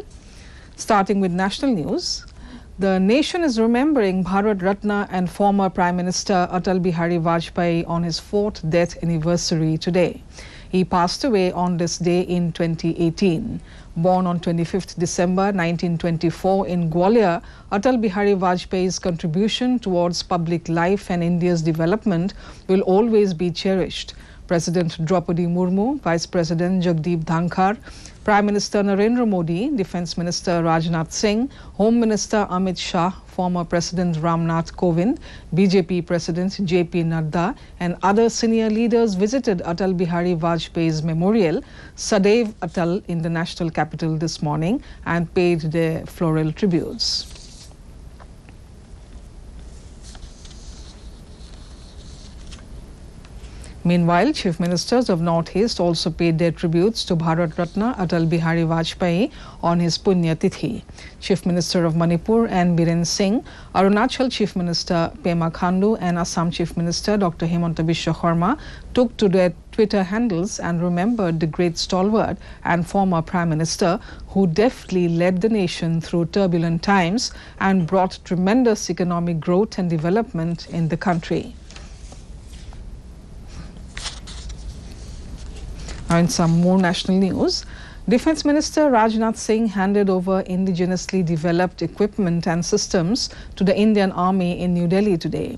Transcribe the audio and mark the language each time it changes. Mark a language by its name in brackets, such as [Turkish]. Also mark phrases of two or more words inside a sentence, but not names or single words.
[English] Starting with national news, the nation is remembering Bharat Ratna and former Prime Minister Atal Bihari Vajpayee on his 4th death anniversary today. He passed away on this day in 2018. Born on 25th December 1924 in Gwalior, Atal Bihari Vajpayee's contribution towards public life and India's development will always be cherished. President Draupadi Murmu, Vice President Jagdeep Dhankar, Prime Minister Narendra Modi, Defence Minister Rajnath Singh, Home Minister Amit Shah, former President Ramnath Kovind, BJP President JP Nadda and other senior leaders visited Atal Bihari Vajpayee's memorial, Sadaiv Atal, in the national capital this morning and paid their floral tributes. Meanwhile, Chief Ministers of Northeast also paid their tributes to Bharat Ratna Atal Bihari Vajpayee on his Punya Tithi. Chief Minister of Manipur N. Biren Singh, Arunachal Chief Minister Pema Khandu and Assam Chief Minister Dr. Himanta Biswa Sarma took to their Twitter handles and remembered the great stalwart and former Prime Minister who deftly led the nation through turbulent times and brought tremendous economic growth and development in the country. Now in some more national news, Defence Minister Rajnath Singh handed over indigenously developed equipment and systems to the Indian Army in New Delhi today.